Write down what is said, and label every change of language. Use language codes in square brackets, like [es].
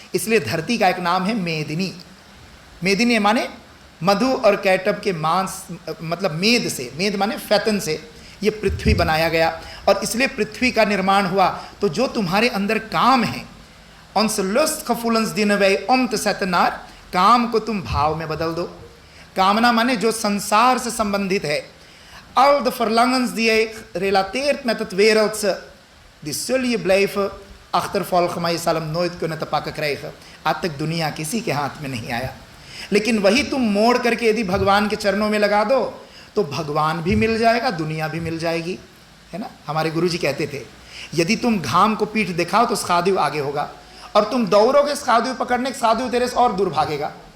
[hi] इसलिए धरती का एक नाम है मेदिनी. मेदिनी माने मधु और कैटब के मांस, मतलब मेद से, मेद माने फैतन से ये पृथ्वी बनाया गया. और इसलिए पृथ्वी का निर्माण हुआ. तो जो तुम्हारे अंदर काम है, [nl] ons lust gevoelens dienen wij om te zetten naar, [hi] काम को तुम भाव में बदल दो. कामना माने जो संसार से संबंधित है. [nl] Al de verlangens die je relateert met het wereldse, die zul je blijven achtervolgen, maar je zal hem nooit kunnen te pakken krijgen. [hi] आज तक दुनिया किसी के हाथ में नहीं आया. लेकिन वही तुम मोड़ करके यदि भगवान के चरणों में लगा दो तो भगवान भी मिल जाएगा, दुनिया भी मिल जाएगी, है ना. हमारे गुरुजी कहते थे यदि तुम घाम को पीठ दिखाओ तो साधु आगे होगा, और तुम दौड़ोगे साधु पकड़ने, साधु तेरे से और दूर भागेगा.